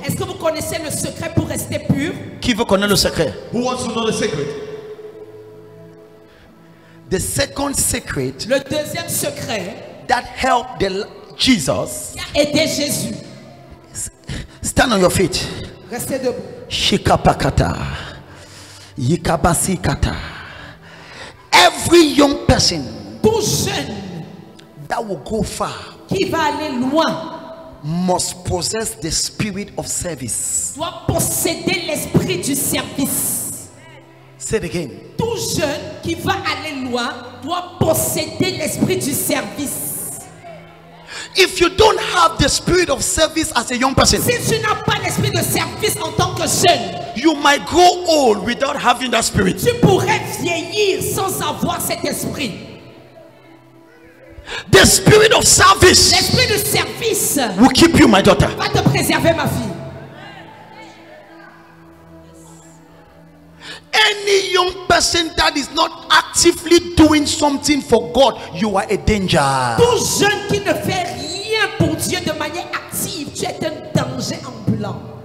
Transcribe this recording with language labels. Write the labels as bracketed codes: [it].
[fr] Est-ce que vous connaissez le secret pour rester pur? Qui veut connaître le secret? [en] Who wants to know the secret? The second secret [fr] Le deuxième secret [en] that help Jesus. [fr] qui a aidé Jésus. [en] Stand on your feet. [fr] Restez debout. Shikapakata. Yikabasikata. [en] Every young person [fr] Tout jeune [en] that will go far [fr] qui va aller loin [en] must possess the spirit of service. [fr] doit posséder l'esprit du service. [en] Say it again. [fr] Tout jeune qui va aller loin doit posséder l'esprit du service. [en] If you don't have the spirit of service as a young person, [fr] Si tu n'as pas l'esprit de service en tant que jeune, [en] you might grow old without having that spirit. [fr] tu pourrais vieillir sans avoir cet esprit. [en] The spirit of service [fr] L'esprit de service [en] will keep you, my daughter. [fr] va te préserver, ma fille. [en] Any young person that is not actively doing something for God, you are a danger. [fr] Tout jeune qui ne fait rien pour Dieu de manière active, tu es un danger ambulant.